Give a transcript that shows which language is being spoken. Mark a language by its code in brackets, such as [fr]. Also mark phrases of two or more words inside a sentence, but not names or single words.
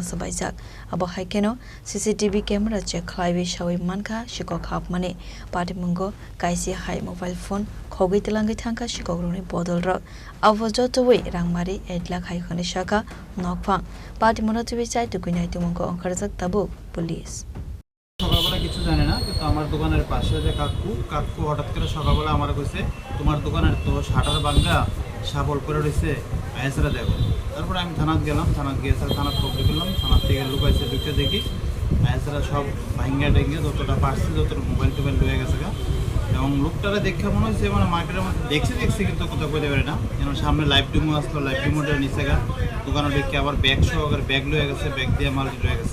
[trp] Sabaijak Abo Haikeno CCTV camera check Khlaiwi Shawi Mankheno Sikok Mani Patimungo Kaichi hai mobile phone Khogwi Twlangkha Sikokrokni Bodol Rok Avo Jotowei Rangmari 8,00,000 Khoni Shaka Nokphang Patimungno TV chai Tukuinai Tumungo Onkarjak Tabu Police. [bn] সকালবেলা কিছু জানে না কিন্তু আমার দোকানের পাশে যে কাকু হঠাৎ করে সকালবেলা আমার কইছে তোমার দোকানের তো শাটার ভাঙা শাবল করে রইছে আইসরা দেখো তারপর আমি থানাত গেলাম থানাত গিয়ে থানাত খবর করলাম থানাত থেকে লুকাইছে ঢুকে দেখি আইসরা সব ভাঙা ডেঙ্গে যতটা পারছে যত মোবাইল টোবাইল লয়ে গেছে এবং লোকটারে দেখে মনে হচ্ছে মানে মার্কেটের মধ্যে দেখছি কিন্তু কোথাও কইতে পারে না যেন সামনে [en] live demo [bn] আসলো লাইভ ডেমোটা নিচে দোকানে ঢুকে আবার ব্যাগ সহকারে ব্যাগ লয়ে গেছে ব্যাগ দিয়ে মাল লয়ে গেছে